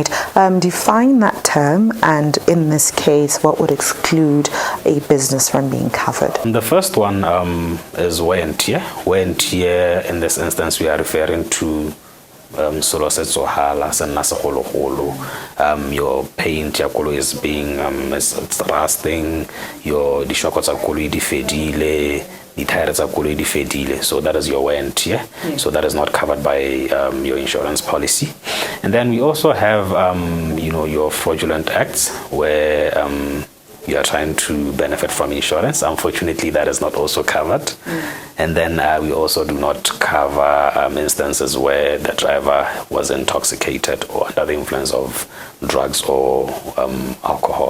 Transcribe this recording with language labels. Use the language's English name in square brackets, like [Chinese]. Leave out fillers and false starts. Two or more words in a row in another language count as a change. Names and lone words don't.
[English] Define that term, and in this case, what would exclude a business from being covered? The first one is wear and tear. Wear and tear, in this instance, we are referring to your paint [Southern Sotho] ya koloi [English] is being it's rusting, your [Southern Sotho] dishoko tsa koloi di fedile, di tire tsa koloi di fedile, [English] so that is your wear and tear. So that is not covered by your insurance policy. And then we also have your fraudulent acts where you are trying to benefit from insurance. Unfortunately, that is not also covered. And then we also do not cover instances where the driver was intoxicated or under the influence of drugs or alcohol.